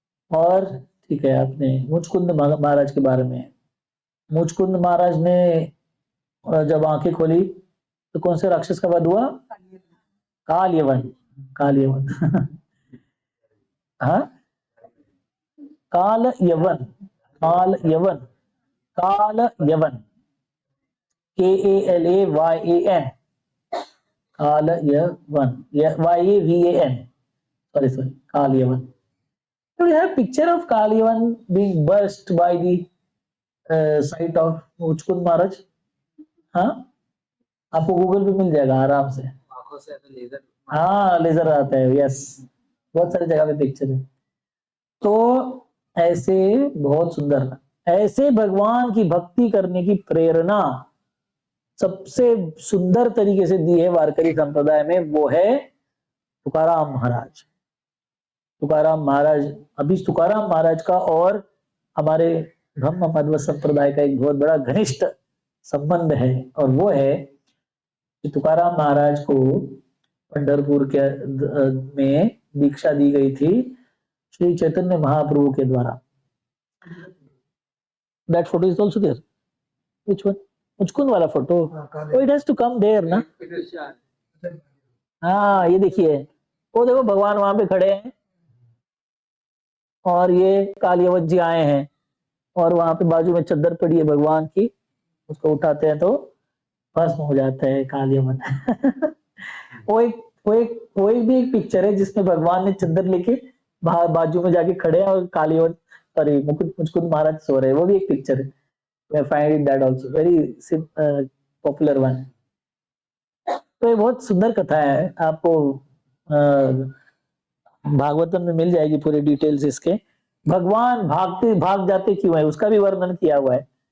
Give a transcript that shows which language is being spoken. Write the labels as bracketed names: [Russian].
[Hindi] और ठीक है, आपने मुचकुंद महाराज के बारे में, मुचकुंद महाराज ने जब आंखें खोली तो कौन से राक्षस का वध हुआ, कालयवन, कालयवन हाँ, Kalayavana, Kalayavana, Kalayavana, KALAYAN, Kalayavana, YAVAN, sorry, Kalayavana. [English] So we have picture of Kalyavan being burst by the sight of Muchkund Maharaj, [Hindi] हाँ, आपको गूगल पे मिल जाएगा आराम से, आंखों से तो लेजर, हाँ लेजर आता है, यस, बहुत सारी जगह पे पिक्चर है। तो ऐसे बहुत सुंदर, ऐसे भगवान की भक्ति करने की प्रेरणा सबसे सुंदर तरीके से दी है वारकरी संप्रदाय में, वो है तुकाराम महाराज। तुकाराम महाराज, अभी तुकाराम महाराज का और हमारे ब्रह्म मध्व संप्रदाय का एक बहुत बड़ा घनिष्ठ संबंध है, और वो है कि तुकाराम महाराज को पंढरपुर के में दीक्षा दी गई थी श्री चैतन्य महाप्रभु के द्वारा। [English] That photo is also there. Which one? [Hindi] Muchkund वाला photo? [English] Oh, it has to come there ना? [Hindi] हाँ, ये देखिए, वो देखो भगवान वहां पे खड़े हैं और ये कालियवत जी आए हैं, और वहां पे बाजू में चद्दर पड़ी है भगवान की, उसको उठाते हैं तो भस्म हो जाता है कालियवत वो एक भी एक पिक्चर है जिसमें भगवान ने चद्दर लेके बाजू में जाके खड़े हैं और कालियवत, सॉरी मुचकुंद महाराज सो रहे हैं, वो भी एक पिक्चर है। [English] I find that also very popular one. [Hindi] तो ये बहुत सुंदर कथा है, आपको भागवतम में मिल जाएगी पूरी डिटेल्स इसके। भगवान भाग जाते क्यों है, उसका भी वर्णन किया हुआ है।